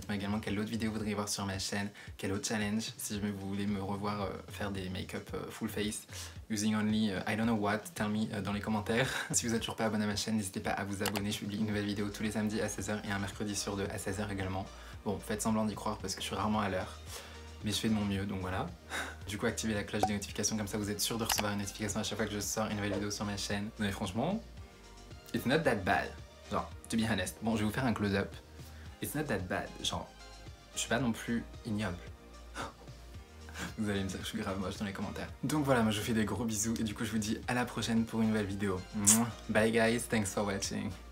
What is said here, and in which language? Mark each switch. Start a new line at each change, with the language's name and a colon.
French: Dites-moi également quelle autre vidéo vous voudriez voir sur ma chaîne, quel autre challenge. Si jamais vous voulez me revoir faire des
English: make-up full face, using only I don't know what, tell me
French: dans les commentaires. Si vous êtes toujours pas abonné à ma chaîne, n'hésitez pas à vous abonner. Je publie une nouvelle vidéo tous les samedis à 16h et un mercredi sur 2 à 16h également. Bon, faites semblant d'y croire parce que je suis rarement à l'heure. Mais je fais de mon mieux, donc voilà. Du coup, activez la cloche des notifications, comme ça vous êtes sûr de recevoir une notification à chaque fois que je sors une nouvelle vidéo sur ma chaîne. Mais franchement,
English: it's not that bad. Genre, to be honest.
French: Bon, je vais vous faire un close-up.
English: It's not that bad.
French: Genre, je suis pas non plus ignoble. Vous allez me dire que je suis grave moche dans les commentaires. Donc voilà, moi je vous fais des gros bisous et du coup je vous dis à la prochaine pour une nouvelle vidéo.
English: Bye guys, thanks for watching.